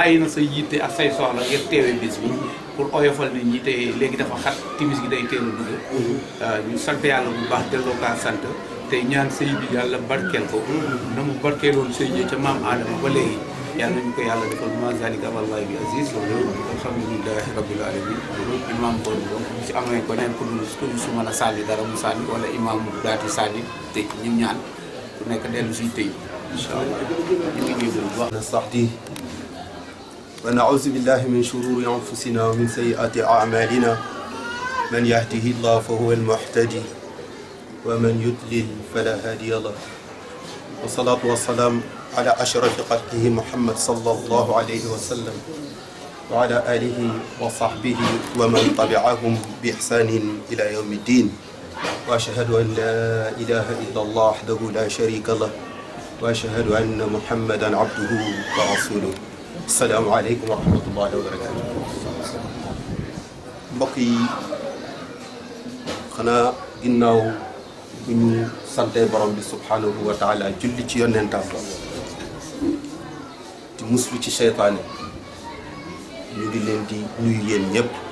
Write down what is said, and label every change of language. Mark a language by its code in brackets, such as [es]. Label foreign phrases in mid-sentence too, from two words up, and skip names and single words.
[wo] na sa yitte ak say soxla ngir teewee bis bi pour oyofal nit ñi te léegi dafa xat timis gi day teel a dugg ñu sant yàlla bu baax delloo kaa sant tey ñaan sëy bi yàlla barkeel ko na mu barkeeloon sëy ji ca maam Adama ba léegi yàlla nañu ko yàlla defal [ar] ما ذلك على الله بعزيز الحمد لله رب العالمين [wo] imam boobu donc si amee ko neen ku su mën a sànni dara mu sànni wala imam mu daati sànni te ñu ñaan ku nekk dellu si tey [ar] إن شاء الله [wo] ñu ngi ñuy bu baax [ar] نستهديه ونعوذ بالله من شرور أنفسنا ومن سيئات أعمالنا من يهده الله فهو المهتدي ومن يضلل فلا هادي له والصلاة والسلام على أشرف خلقه محمد صلى الله عليه وسلم وعلى آله وصحبه ومن تبعهم بإحسان إلى يوم الدين وأشهد أن لا إله إلا الله وحده لا شريك له وأشهد أن محمدا عبده ورسوله السلام عليكم ورحمة الله وبركاته [wo] mbokk yi xanaa ginnaaw bu ñu sante borom bi [ar] سبحانه وتعالى [wo] julli ci yonentam di muslu ci seytaane ñu ngi leen di nuyu yéen ñëpp